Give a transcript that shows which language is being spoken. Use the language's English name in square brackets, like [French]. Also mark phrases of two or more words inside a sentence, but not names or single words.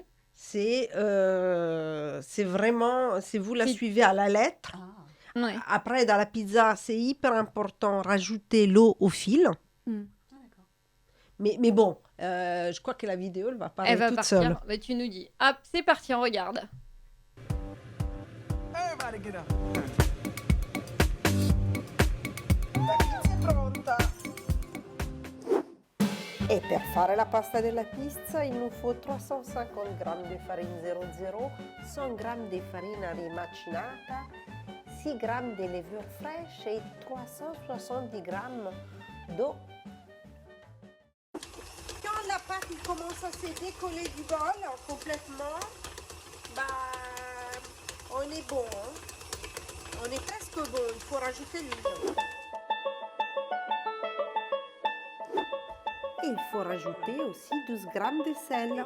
[French] c'est vraiment, si vous la suivez à la lettre. Ah. Oui. Après, dans la pizza, c'est hyper important rajouter l'eau au fil. Ah, d'accord. Mais bon, je crois que la vidéo, elle va parler Elle va toute partir. seule. Bah, tu nous dis. Hop, c'est parti, on regarde. [English] Everybody get up. [Italian] La pizza è pronta. E per fare la pasta della pizza [French] il nous faut [Italian] 350 g di farina 00, 100 g di farina rimacinata, 6 g di [French] levure fraîche et 370 g d'eau. Quand la pâte il commence à se décoller du bol complètement, bah, on est bon. Hein? On est presque bon, il faut rajouter l'huile. Et il faut rajouter aussi 12 grammes de sel.